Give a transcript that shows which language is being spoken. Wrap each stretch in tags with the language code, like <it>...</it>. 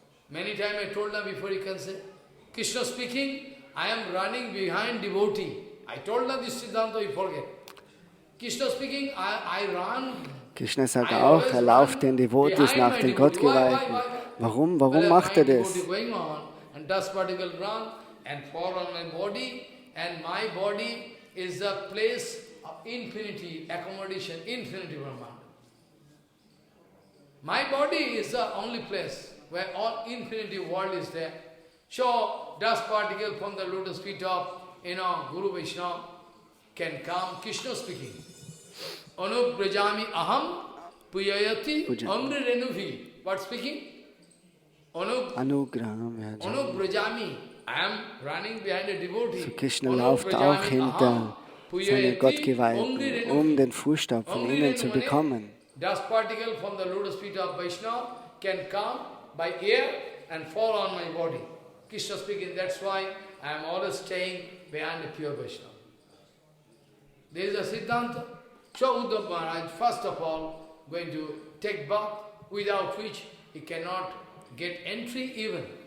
<en>Many times I told them before you can say, Krishna speaking, I am running behind devotee. I told them this Siddhanta, you forget. Krishna speaking, I run.</en> <de>Krishna sagt auch, er läuft den Devotees nach, den Gottgeweihten. Warum macht er das?</de> <en>And dust particle run and fall on my body, and my body is the place of infinity, accommodation, infinity Brahman. My body is the only place where all infinity world is there. So, dust particle from the lotus feet of, Guru Vaishnava can come. Krishna speaking.</en> <sa>Anubrajami aham puyayati amri renuvi.</sa> <en>What speaking?</en> <sa>Anugraham. Anubrajami.</sa> <en>I am running behind a devotee.</en> <de>So Krishna läuft auch hinter seinen Gottgeweihten, um den Fußstab von ihnen zu bekommen.</de> <en>Dust particle from the lotus feet of Vaishnava can come by air and fall on my body. Krishna speaking, that's why I am always staying behind the pure Vaishnava. There is a Siddhanta. So Uddhava Maharaj, first of all, going to take bath, without which he cannot get entry even.</en>